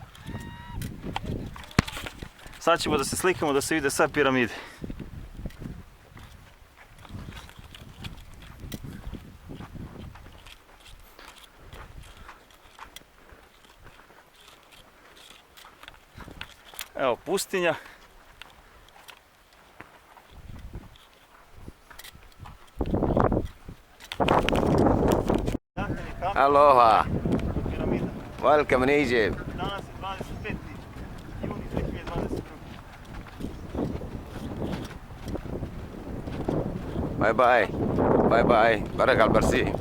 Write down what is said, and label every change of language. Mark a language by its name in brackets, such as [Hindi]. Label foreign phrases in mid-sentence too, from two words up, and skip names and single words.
[Bosnian] Sad ćemo da se slikamo da se vide sve piramide. Evo pustinja. Aloha! [English] Welcome in Egypt! [Bosnian] Danas je 25. juni 2022. [English] Bye bye! Bye bye! Barak al-Barsi!